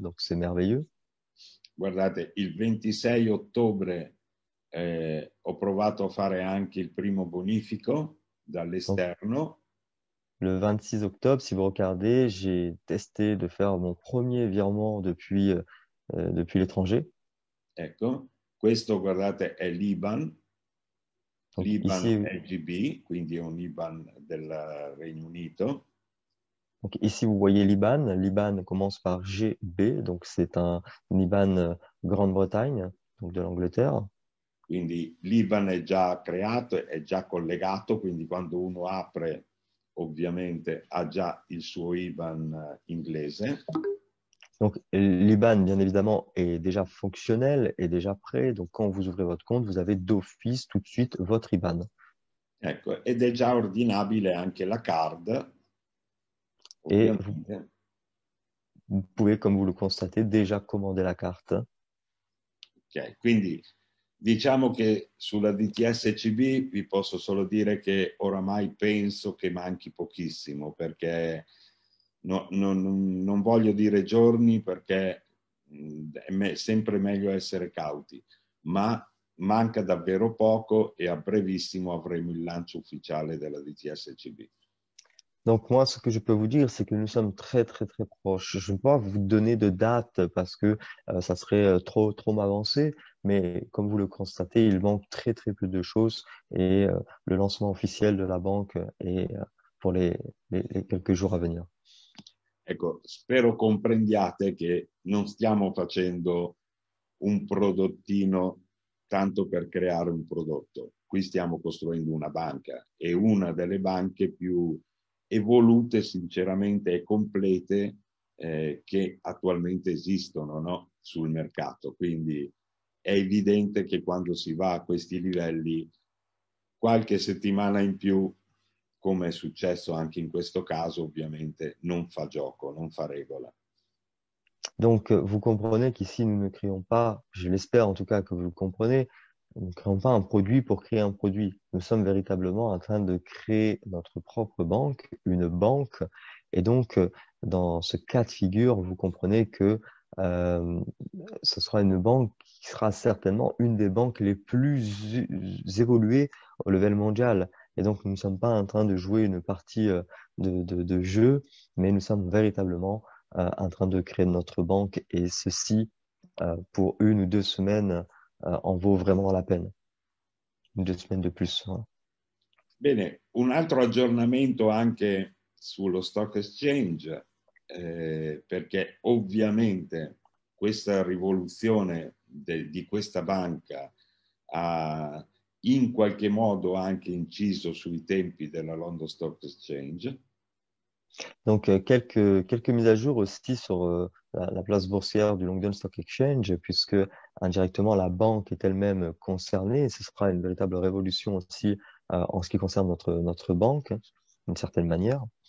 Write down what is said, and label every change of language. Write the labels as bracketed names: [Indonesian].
[French] Donc, c'est merveilleux. [Italian] Guardate, il 26 ottobre ho provato a fare anche il primo bonifico [French] Donc, [Italian] dall'esterno. [French] le 26 octobre, si vous regardez, j'ai testé de faire mon premier virement depuis l'étranger. [Italian] Ecco, questo guardate è l'IBAN, [French] Donc l'IBAN ici, [Italian] LGB, quindi è un IBAN del Regno Unito. [French] donc ici, vous voyez l'IBAN. L'IBAN commence par GB, donc c'est un IBAN Grande-Bretagne, donc de l'Angleterre. [Italian] Quindi l'IBAN è già creato, è già collegato, quindi quando uno apre ovviamente ha già il suo IBAN inglese. [French] Donc l'IBAN, bien évidemment, est déjà fonctionnel, est déjà prêt. Donc quand vous ouvrez votre compte, vous avez d'office tout de suite votre IBAN. [Italian] Ecco, ed è già ordinabile anche la card, [French] Et vous, [Italian] ovviamente. [French] vous pouvez, comme vous le constatez, déjà commander la carte. [Italian] Ok, quindi Diciamo che sulla DTS-CB vi posso solo dire che oramai penso che manchi pochissimo, perché non voglio dire giorni, perché è sempre meglio essere cauti, ma manca davvero poco e a brevissimo avremo il lancio ufficiale della DTS-CB. [French] Donc moi, ce que je peux vous dire, c'est que nous sommes très très très proches. Je ne peux pas vous donner de date parce que ça serait trop m'avancer, mais comme vous le constatez, il manque très très peu de choses et le lancement officiel de la banque est pour les quelques jours à venir. [Italian] Ecco, spero comprendiate che non stiamo facendo un prodottino tanto per creare un prodotto. Qui stiamo costruendo una banca e una delle banche più evolute, sinceramente, e complete che attualmente esistono, no? Sul mercato. Quindi è evidente che quando si va a questi livelli, qualche settimana in più, come è successo anche in questo caso, ovviamente non fa gioco, non fa regola. [French] Donc, vous comprenez qu'ici, nous ne créons pas, je l'espère en tout cas que vous le comprenez, nous ne créons pas un produit pour créer un produit. Nous sommes véritablement en train de créer notre propre banque, une banque. Et donc, dans ce cas de figure, vous comprenez que euh, ce sera une banque qui sera certainement une des banques les plus évoluées au level mondial. Et donc, nous ne sommes pas en train de jouer une partie de jeu, mais nous sommes véritablement en train de créer notre banque et ceci pour 1 ou 2 semaines en vaut vraiment la peine. 1 ou 2 semaines de plus, hein. [Italian] Bene, un altro aggiornamento anche sullo stock exchange, perché ovviamente questa rivoluzione di questa banca ha in qualche modo anche inciso sui tempi della London Stock Exchange. [French] Donc quelques mises à jour aussi sur la place boursière du London Stock Exchange, puisque indirectement la banque est elle-même concernée. Et ce sera une véritable révolution aussi en ce qui concerne notre banque, d'une certaine manière.